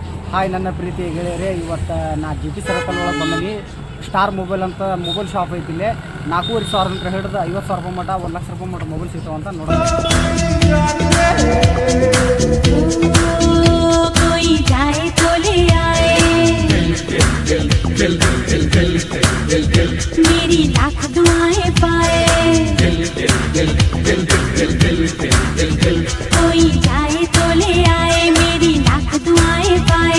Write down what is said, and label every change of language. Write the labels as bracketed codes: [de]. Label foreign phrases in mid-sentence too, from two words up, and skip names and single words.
[kn] ಹಾಯ್ ನನ್ನ ಪ್ರೀತಿ ಗೆಳೆಯರೇ, ಇವತ್ತು ನಾ GT ಸರ್ಕಲ್ ಒಳಗೆ ಬಂದೀನಿ. ಸ್ಟಾರ್ ಮೊಬೈಲ್ ಅಂತ ಮೊಬೈಲ್ ಶಾಪ್ ಐತಿ. ಇಲ್ಲಿ 4,500 ಹಿಡಿದು 50,000 ರೂಪಾಯಿ ಮಟ್ಟ 1 ಲಕ್ಷ ರೂಪಾಯಿ ಮಟ್ಟ ಮೊಬೈಲ್ ಸಿಗ್ತಾವಂತ ನೋಡೋಣ. [hi] मेरी लाख दुआएं पाए, कोई जाए तो ले आए, मेरी लाख दुआएं पाए।